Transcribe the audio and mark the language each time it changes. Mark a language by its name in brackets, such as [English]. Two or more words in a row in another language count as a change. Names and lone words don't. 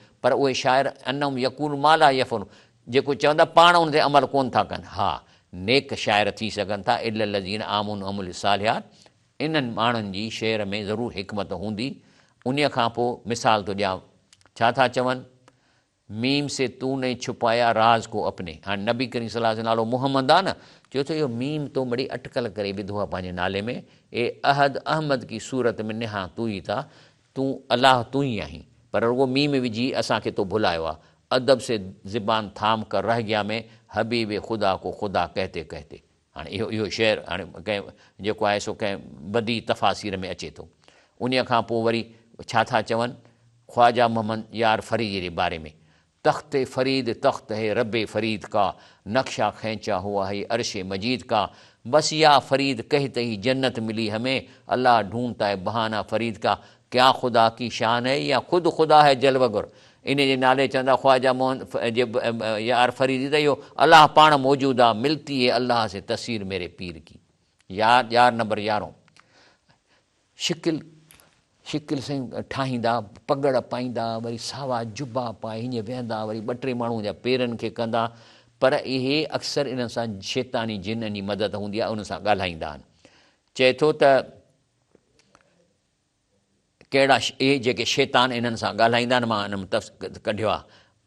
[Sindhi] पर उहे शाइर [Arabic] أنهم يقولون ما لا يفعلون, [Sindhi] जेको चवंदा पाण उन ते अमल कोन था कनि। हा नेक शाइर थी सघनि था, [Arabic] إلا الذين آمنوا وعملوا الصالحات. [Sindhi] इन्हनि माण्हुनि जी शेर में ज़रूरु हिकमत हूंदी। उन खां पोइ मिसाल थो ॾियां, छा था चवनि, [Urdu] میم سے تونے چھپایا راز کو اپنے. [Sindhi] हाणे नबी करीम [Arabic] صلى الله عليه وسلم [Sindhi] नालो मोहम्मद आहे न, चयो त इहो मीम तो बड़ी अटकल करे विधो आहे पंहिंजे नाले में। [Urdu] اے احد احمد کی صورت میں نہاں تو ہی تھا, [Sindhi] तूं अलाह तू ई आहीं। पर रुगो मीम विझी असांखे तो भुलायो आहे। [Urdu] ادب سے زبان تھام کر رہ گیا میں حبیب خدا کو خدا کہتے کہتے. [Sindhi] हाणे इहो शेर हाणे कंहिं जेको आहे सो कंहिं बदी तफ़ासीर में अचे थो। उन खां पोइ वरी छा था चवनि, ख्वाजा मोहम्मद यार फरीद जे बारे में, [Urdu] تخت فرید تخت ہے رب فرید کا، نقشہ کھینچا ہوا ہے عرش مجید کا، بس یا فرید کہتے ہی جنت ملی ہمیں، اللہ ڈھونڈتا ہے بہانہ فرید کا، کیا خدا کی شان ہے یا خود خدا ہے جلوہ گر. [Sindhi] इन जे नाले चवंदा ख्वाजा मोहम्मद जे यार फ़रीद, त इहो अलाह पाण मौजूद आहे, [Urdu] ملتی ہے اللہ سے تصویر میرے پیر کی. [Sindhi] यार नंबर 11 शिकिल सां ठाहींदा, पगड़ पाईंदा, वरी सावा जुबा पाए हीअं वेहंदा, वरी 2-3 माण्हू जा पेरनि खे कंदा। पर इहे अक्सर इन्हनि सां शैतानी जिननि जी मदद हूंदी आहे, उन सां ॻाल्हाईंदा आहिनि। चए थो त कहिड़ा इहे जेके शैतान इन्हनि सां ॻाल्हाईंदा आहिनि, मां हिन में कढियो आहे।